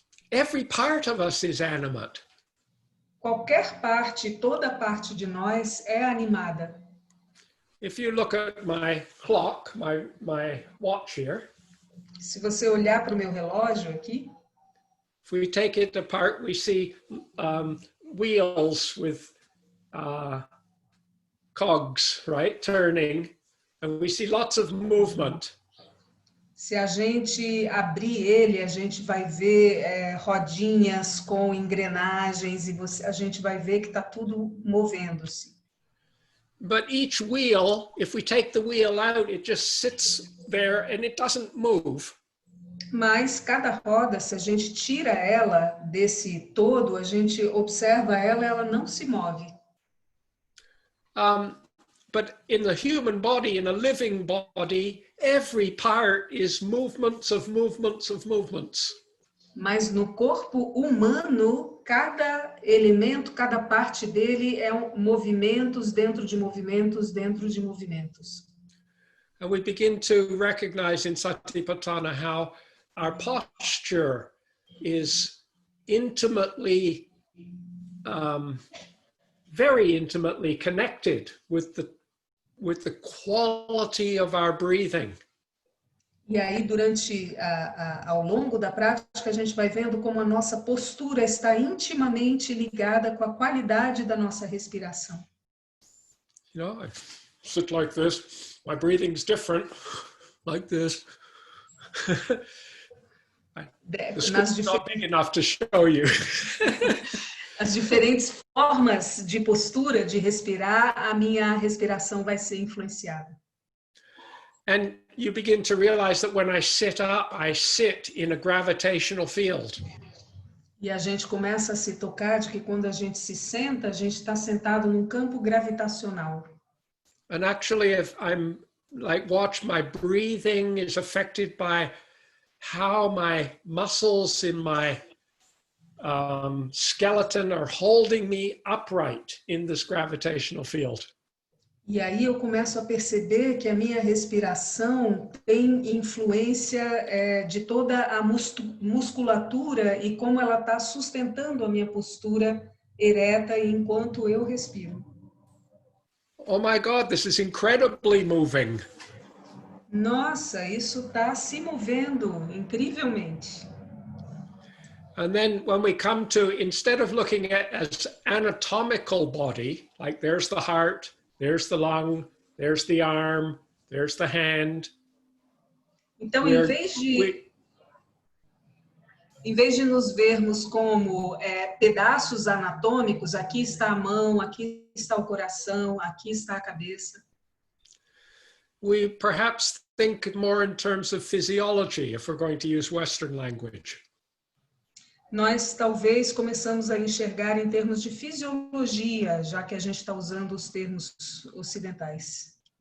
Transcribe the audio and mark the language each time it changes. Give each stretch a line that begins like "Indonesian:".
English: Every part of us is animate.
Portuguese: Qualquer parte, toda parte de nós é animada.
English: If you look at my clock, my watch here,
Portuguese: Se você olhar para o meu relógio aqui,
English: if we take it apart, we see wheels with cogs, right, turning, and we see lots of movement.
Portuguese: se a gente abrir ele, a gente vai ver rodinhas com engrenagens e a gente vai ver que está tudo movendo-se.
English: But each wheel, if we take the wheel out, it just sits there and it doesn't move.
Portuguese: Mas cada roda, se a gente tira ela desse todo, a gente observa ela não se move.
English: But in the human body, in a living body, every part is movements of movements of movements.
Portuguese: Mas no corpo humano, cada elemento, cada parte dele é movimentos dentro de movimentos dentro de movimentos.
English: And we begin to recognize in Satipatthana how our posture is intimately, very intimately connected with the quality of our breathing.
Portuguese: E aí, ao longo da prática, a gente vai vendo como a nossa postura está intimamente ligada com a qualidade da nossa respiração.
English: You know, I sit like this. My breathing's different, like this. The scoop's not big enough to show you.
Portuguese: As diferentes formas de postura, de respirar, a minha respiração vai ser influenciada.
English: And you begin to realize that when I sit up, I sit in a gravitational field.
Portuguese: E a gente começa a se tocar de que quando a gente se senta, a gente está sentado num campo gravitacional.
English: And actually, if I'm watch my breathing is affected by how my muscles in my skeleton are holding me upright in this gravitational field.
Portuguese: E aí eu começo a perceber que a minha respiração tem influência de toda a musculatura e como ela está sustentando a minha postura ereta enquanto eu respiro.
English: Oh my God, this is incredibly moving.
Portuguese: Nossa, isso está se movendo incrivelmente.
English: And then when we come to, instead of looking at as anatomical body, like there's the heart, there's the lung, there's the arm, there's the hand.
Portuguese: Então, em vez de nos vermos como pedaços anatômicos, aqui está a mão, aqui está o coração, aqui está a cabeça.
English: We perhaps think more in terms of physiology if we're going to use Western language.
Portuguese: Nós talvez começamos a enxergar em termos de fisiologia, já que a gente está usando os termos ocidentais.